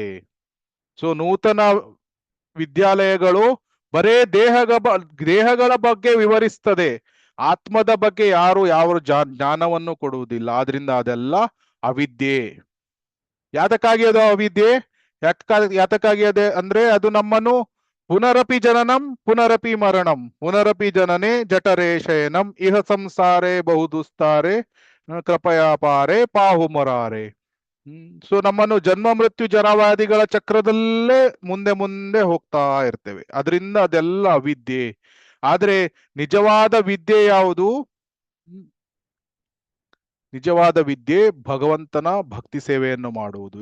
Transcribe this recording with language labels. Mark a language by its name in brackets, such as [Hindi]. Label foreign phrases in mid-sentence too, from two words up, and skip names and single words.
[Kannada] ಸೊ ನೂತನ ವಿದ್ಯಾಲಯಗಳು ಬರೇ ದೇಹಗಳ ಬಗ್ಗೆ ವಿವರಿಸ್ತದೆ, ಆತ್ಮದ ಬಗ್ಗೆ ಯಾರು ಯಾವ ಜ್ಞಾನವನ್ನು ಕೊಡುವುದಿಲ್ಲ. ಆದ್ರಿಂದ ಅದೆಲ್ಲ ಅವಿದ್ಯೆ. ಯಾತಕ್ಕಾಗಿ ಅದು ಅವಿದ್ಯೆ? ಯಾತಕ್ಕಾಗಿ ಅದೇ ಅಂದ್ರೆ, ಅದು ನಮ್ಮನ್ನು [Sanskrit] ಪುನರಪಿ ಜನನಂ ಪುನರಪಿ ಮರಣಂ ಪುನರಪಿ ಜನನೇ ಜಠರೇ ಶಯನಂ ಇಹ ಸಂಸಾರೇ ಬಹುದುಸ್ತಾರೆ ಕೃಪಯಾಪಾರೆ ಪಾಹುಮರಾರೆ. [Kannada] ಸೊ ನಮ್ಮನ್ನು ಜನ್ಮ, ಮೃತ್ಯು, ಜರಾವ್ಯಾಧಿಗಳ ಚಕ್ರದಲ್ಲೇ ಮುಂದೆ ಮುಂದೆ ಹೋಗ್ತಾ ಇರ್ತೇವೆ. ಅದರಿಂದ ಅದೆಲ್ಲ ಅವಿದ್ಯೆ. ಆದ್ರೆ ನಿಜವಾದ ವಿದ್ಯೆ ಯಾವುದು? ನಿಜವಾದ ವಿದ್ಯೆ ಭಗವಂತನ ಭಕ್ತಿ ಸೇವೆಯನ್ನು ಮಾಡುವುದು.